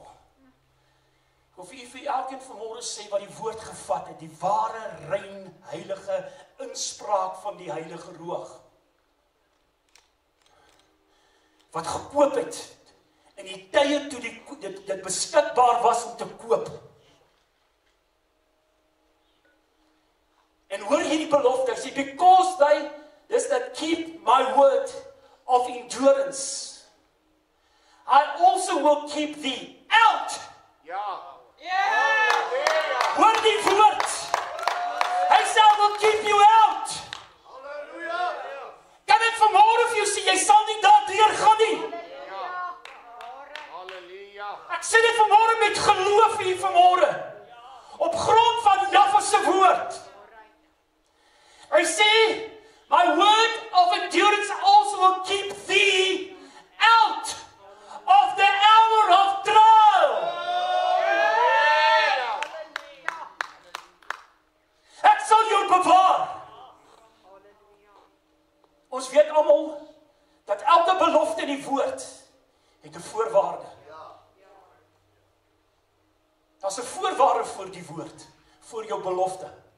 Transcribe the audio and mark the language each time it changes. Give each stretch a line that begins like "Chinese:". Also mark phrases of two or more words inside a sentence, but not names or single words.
Afrikaans: Ek wil vir elkeen vanmôre sê wat die woord gevat het, die ware, rein, heilige inspraak van die heilige roog. Wat gekoop het in die tye toe dit beskikbaar was om te koop. En hoor hierdie belofte, hy sê,
English: because that keep my word of endurance, I also will keep thee out.
Afrikaans: Hoor die woord. Hy sê,
English: I will keep you out.
Afrikaans: Kan ek vanmôre vir jou sê, jy sal nie daardeur gaan nie. Ek sê dit vanmôre met geloof hier vanmôre. Op grond van Jahwe se woord. Hy sê,
English: my word of endurance also will keep thee out of the hour of trial.
Afrikaans: Ek sal jou bewaar. Ons weet almal dat elke belofte in die woord het 'n voorwaarde. Daar's 'n voorwaarde vir die woord, vir jou belofte.